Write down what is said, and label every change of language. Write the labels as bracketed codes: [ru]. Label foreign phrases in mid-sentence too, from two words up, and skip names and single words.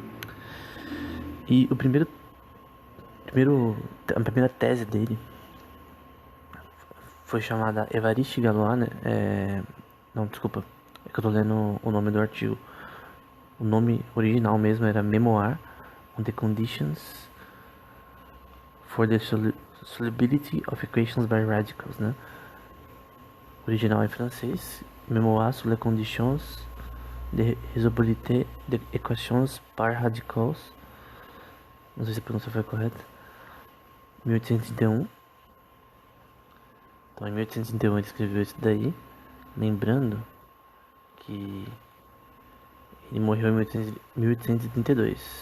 [pt] E a primeira tese dele foi chamada Évariste Galois, né? Não, desculpa, é que eu tô lendo o nome do artigo. O nome original mesmo era Memoir on the Conditions for the Solubility of Equations by Radicals, né? O original é francês, Memoir sur les conditions de résolubilité de équations par radicals. Não sei se a pronúncia foi correta. 1831. Então, em 1831 ele escreveu isso daí, lembrando que ele morreu em 1832.